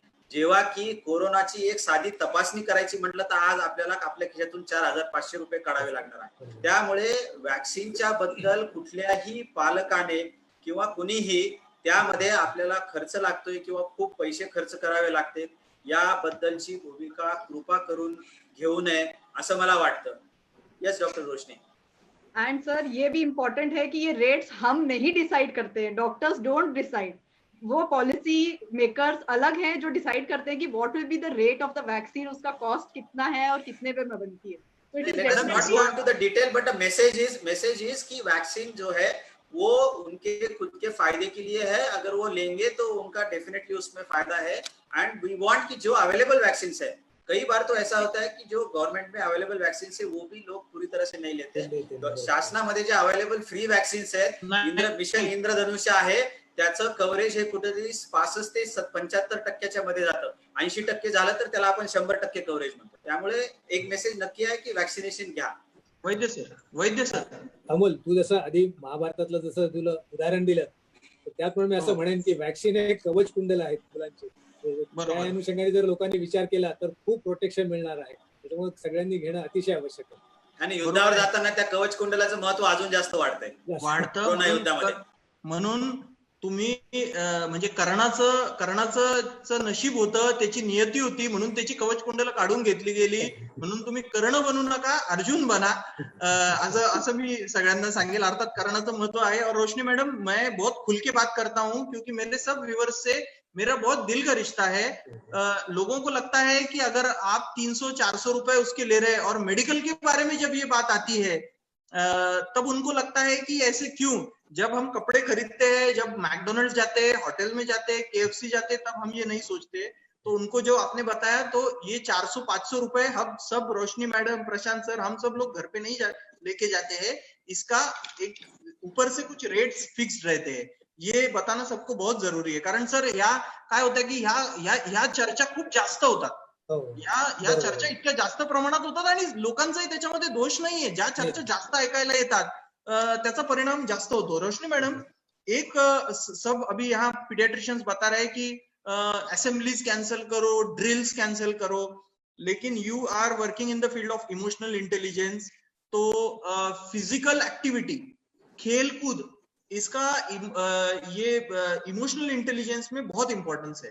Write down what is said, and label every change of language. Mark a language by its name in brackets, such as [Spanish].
[Marathi] जेव्हा की कोरोनाची एक साधी तपासणी करायची म्हटलं तर आज आपल्याला आपल्या खिशातून 4,500 रुपये काढावे लागणार आहे. त्यामुळे वॅक्सिनच्या बद्दल कुठल्याही पालकाने किंवा कुणीही त्यामध्ये आपल्याला खर्च लागतोय किंवा खूप पैसे खर्च करावे लागते याबद्दलची भूमिका कृपा करून घेऊ नये असं मला वाटतं. [English] Yes doctor Roshni. [Hindi] And sir ये भी इम्पोर्टेंट है कि ये रेट्स हम नहीं डिसाइड करते हैं, [English] doctors don't decide, [Hindi] वो पॉलिसी मेकर्स अलग हैं जो डिसाइड करते हैं कि [English] what will be the rate of the vaccine, [Hindi] उसका कॉस्ट कितना है और कितने पे बनती है. [English] So it is Let us not definitely- go into the detail, but the message is [Hindi] कि वैक्सीन जो है वो उनके खुद के फायदे के लिए है. अगर वो लेंगे तो उनका डेफिनेटली उसमें फायदा है. [English] and we want [Hindi] कि जो अवेलेबल वैक्सीन है, कई बार तो ऐसा होता है कि जो गवर्नमेंट में अवेलेबल वैक्सीन है वो भी लोग पूरी तरह से नहीं लेते. [Marathi] शासनामध्ये जे अवेलेबल फ्री वॅक्सिन आहेत, मिशन इंद्रधनुष्य आहे, त्याचं कव्हरेज हे कुठेतरी 65 ते 75% मध्ये जातं. 80% झालं तर त्याला आपण 100% कव्हरेज म्हणतो. त्यामुळे एक मेसेज नक्की आहे की वॅक्सिनेशन घ्या. वैद्य सर. अमोल, तू जसं आधी महाभारतातलं जसं तुला उदाहरण दिलं, त्याप्रमाणे मी असं म्हणेन की वॅक्सिन हे कवच कुंडल आहेत मुलांचे. त्या अनुषंगाने जर लोकांनी विचार केला तर खूप प्रोटेक्शन मिळणार आहे. त्याच्यामुळे सगळ्यांनी घेणं अतिशय आवश्यक आहे. आणि युद्धावर जाताना त्या कवच कुंडलाचं महत्व अजून जास्त वाढतं युद्धामध्ये. म्हणून तुम्ही म्हणजे कर्णाचं नशीब होतं, त्याची नियती होती, म्हणून त्याची कवच कुंडल काढून घेतली गेली. म्हणून तुम्ही कर्ण बनू नका, अर्जुन बना, असं मी सगळ्यांना सांगेल. अर्थात कर्णाचं महत्व आहे. [Hindi] और रोशनी मैडम, मैं बहुत खुल के बात करता हूँ क्योंकि मेरे सब व्यूअर्स से मेरा बहुत दिल का रिश्ता है. लोगों को लगता है कि अगर आप 300-400 रुपए उसके ले रहे हैं और मेडिकल के बारे में जब ये बात आती है तब उनको लगता है कि ऐसे क्यों. जब हम कपड़े खरीदते हैं, जब मैकडोनल्ड्स जाते हैं, होटल में जाते हैं, KFC जाते हैं, तब हम ये नहीं सोचते. तो उनको जो आपने बताया, तो ये 400-500 रुपए हम सब, रोशनी मैडम, प्रशांत सर, हम सब लोग घर पे नहीं लेके जाते हैं. इसका एक ऊपर से कुछ रेट्स फिक्स्ड रहते हैं. ये बताना सबको बहुत जरुरी है. [Marathi] कारण सर ह्या काय होतं की ह्या चर्चा खूप जास्त होतात. या चर्चा इतक्या जास्त प्रमाणात होतात आणि लोकांचाही त्याच्यामध्ये दोष नाहीये. ज्या चर्चा जास्त ऐकायला येतात त्याचा परिणाम जास्त होतो. [Hindi] रोशनी मैडम, एक सब अभी यहाँ पीडियाट्रिशियंस बता रहे हैं कि असेंबलीज कैंसिल करो, ड्रिल्स कैंसिल करो, लेकिन [English] You are working in the field of emotional intelligence. [Hindi] तो फिजिकल एक्टिविटी, खेल कूद, इसका ये इमोशनल इंटेलिजेंस में बहुत इंपॉर्टेंस है.